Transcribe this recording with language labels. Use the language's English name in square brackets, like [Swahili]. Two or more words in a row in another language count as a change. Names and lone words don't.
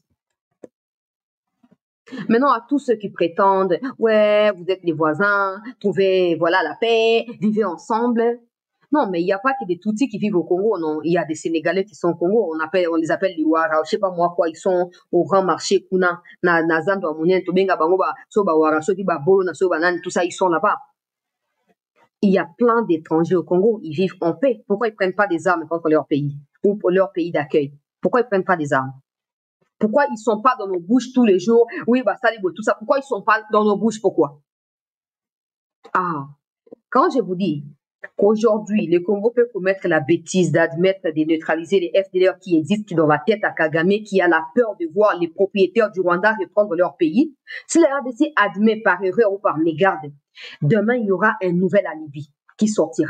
[French] Maintenant, à tous ceux qui prétendent, ouais, vous êtes les voisins, trouvez, voilà, la paix, vivez ensemble. Non, mais il n'y a pas que des Tutsis qui vivent au Congo, non. Il y a des Sénégalais qui sont au Congo, on les appelle les Ouara, je sais pas moi quoi, ils sont au grand marché, [Lingala] Kuna, na Zambia, Mounien, Tobenga, Bangoba, Soba Ouara, Soba Bolo, na Soba Nan, [French] tout ça, ils sont là-bas. Il y a plein d'étrangers au Congo, ils vivent en paix. Pourquoi ils prennent pas des armes contre leur pays ou pour leur pays d'accueil? Pourquoi ils prennent pas des armes? Pourquoi ils sont pas dans nos bouches tous les jours? Oui, bah ça, tout ça. Pourquoi ils sont pas dans nos bouches? Pourquoi? Ah, quand je vous dis qu'aujourd'hui, le Congo peut commettre la bêtise d'admettre de neutraliser les FDLR qui existent dans la tête à Kagame, qui a la peur de voir les propriétaires du Rwanda reprendre leur pays, si la RDC admet par erreur ou par mégarde, demain, il y aura un nouvel alibi qui sortira.